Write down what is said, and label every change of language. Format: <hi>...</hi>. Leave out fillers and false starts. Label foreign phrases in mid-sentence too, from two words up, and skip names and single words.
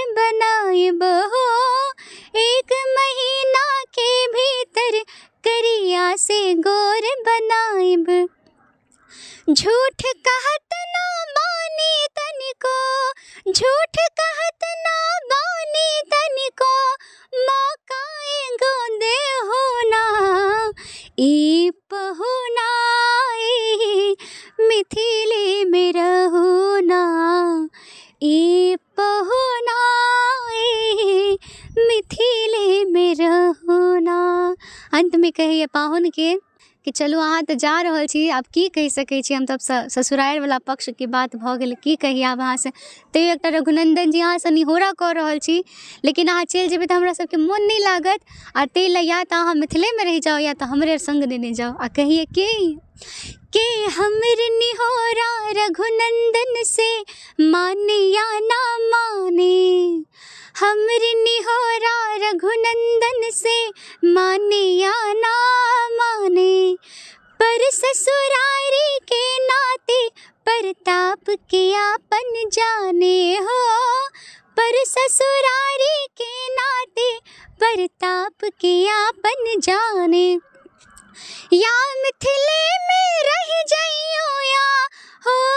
<bho>बनाइब हो, एक महीना के भीतर करिया से गोर बनाइब, झूठ कहत ना बानी तनिको, झूठ कहत ना बानी तनिको, मौका एगो दे हो ना, ई</bho> <mai>पहुनाई मिथिले में रहो ना, ई पहुनाई मिथिले में रहो ना। अंत में कहिए पाहुन के कि चलू अहाँ तो जा रहल छी, आब की कहि सकै छी हम, तब ससुराल वाला पक्ष की बात भऽ गेल, की कही आब अहाँ से। तैयो एकटा रघुनंदन जी अहाँ से निहोरा कऽ रहल छी, लेकिन अहाँ चलि जेबै तऽ हमरा सबके मोन नहीं लागत, आ ताहि लए या तऽ अहाँ मिथिले में रहि जाओ या तऽ हमरे संग देने जाओ। आ कहिए कि हमर निहोरा रघुनंदन से माने या ना माने, हमर निहोरा रघुनंदन से माने या ना माने, पर ससुरारी के नाते परताप के आपन जाने हो, पर ससुरारी के नाते परताप के आपन जाने, या मिथिले में रह जाइयो या हो,</mai>